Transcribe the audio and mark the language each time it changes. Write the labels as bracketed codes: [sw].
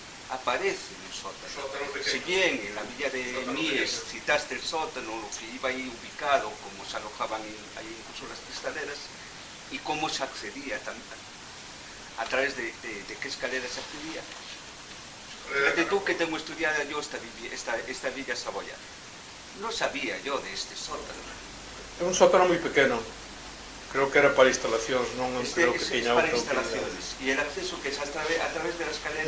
[es] Aparece un sótano. Si bien en la villa de Mies citaste el sótano, lo que iba ahí ubicado, cómo se alojaban ahí incluso las cristaleras, y cómo se accedía también, a través de qué escaleras se accedía. Fíjate tú que tengo estudiada yo esta villa saboyana. No sabía yo de este sótano. [gl] É un sótano moi pequeno. Creo que era para instalacións, non creo que tiña para outra [es] instalaciones. Y el acceso que es a través de la escalera...